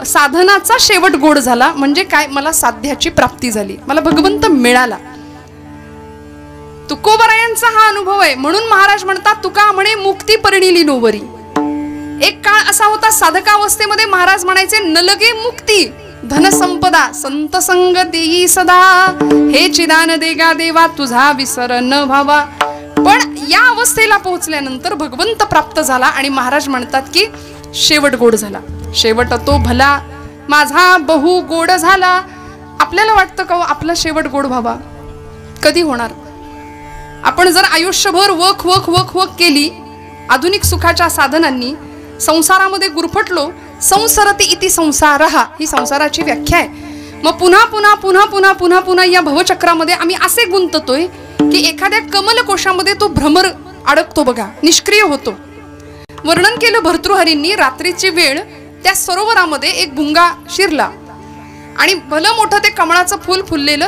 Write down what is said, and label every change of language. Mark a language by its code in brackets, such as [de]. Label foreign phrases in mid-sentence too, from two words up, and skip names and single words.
[mr] साधनाचा शेवट गोड झाला म्हणजे काय? मला साध्याची प्राप्ती झाली, मला भगवंत मिळाला. तुकोबरायांचा हा अनुभव आहे. म्हणून महाराज म्हणतात तुका म्हणे मुक्ती परिणिली नोवरी. एक काळ असा होता साधकावस्थेमध्ये महाराज म्हणायचे नलगे मुक्ती धनसंपदा संत संग देई सदा हे चिदान देगा देवा तुझा विसर न व्हावा. पण या अवस्थेला पोहोचल्यानंतर भगवंत प्राप्त झाला आणि महाराज म्हणतात की शेवट गोड झाला. शेवट तो भला माझा बहु गोड झाला. आपल्याला वाटतं का आपला शेवट गोड व्हावा? कधी होणार? आपण जर आयुष्यभर वख वख वख वख केली आधुनिक सुखाच्या साधनांनी, संसारामध्ये गुरफटलो, [sa] संसरती इति संसारहा [mr] ही संसाराची व्याख्या आहे. मग पुन्हा पुन्हा पुन्हा पुन्हा पुन्हा पुन्हा या भवचक्रामध्ये आम्ही असे गुंततोय की एखाद्या कमलकोशामध्ये तो भ्रमर अडकतो बघा, निष्क्रिय होतो. वर्णन केलं भर्तृहरींनी. रात्रीची वेळ त्या सरोवरामध्ये एक भुंगा शिरला आणि भलं मोठं ते कमळाचं फूल फुललेलं.